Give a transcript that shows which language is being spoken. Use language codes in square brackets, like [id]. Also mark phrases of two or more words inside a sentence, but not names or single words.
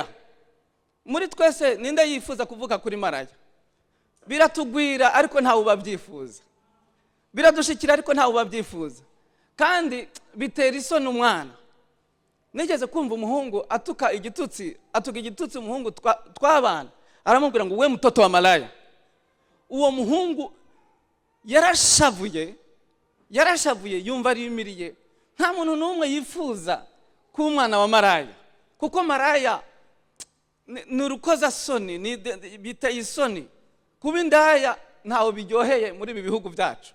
[rw] Muri twese ninde yifuza kuvuka kuri maraya? Biratugwira ariko ntawe ubabyifuza. Biradushikira ariko ntawe ubabyifuza. Kandi bitera isoni umwana. Nigeze kumva umuhungu atuka igitutsi umuhungu twabana. Aramubwira ngo we [sw] mtoto wa malaya. [rw] Uwo muhungu yarashavuye yumva arimiriye. Nta muntu n'umwe yifuza kuba umwana wa maraya, kuko maraya ni urukoza soni, biteye isoni. Kuba indaya ntawe biryoheye muri ibi bihugu byacu.